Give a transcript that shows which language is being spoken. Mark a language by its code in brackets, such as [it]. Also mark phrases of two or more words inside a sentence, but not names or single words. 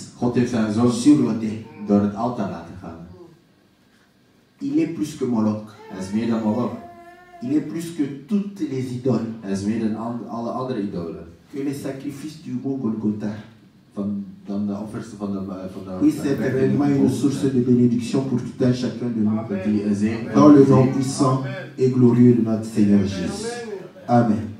[nl] God heeft zijn zoon [fr] sur l'autel. [nl] door het altaar laten gaan. [fr] Il est plus que Moloch. [nl] Hij is meer dan Moloch. [fr] Il est plus que toutes les idoles. [nl] Hij is meer dan alle andere idolen. [fr] Que les sacrifices du mont Golgotha. [nl] Dan de offers van de [fr] Puisse être réellement une source de bénédiction pour tout un chacun de nous. [nl] Dat die een zegen [fr] Dans le nom puissant et glorieux de notre Seigneur Jésus. Amen.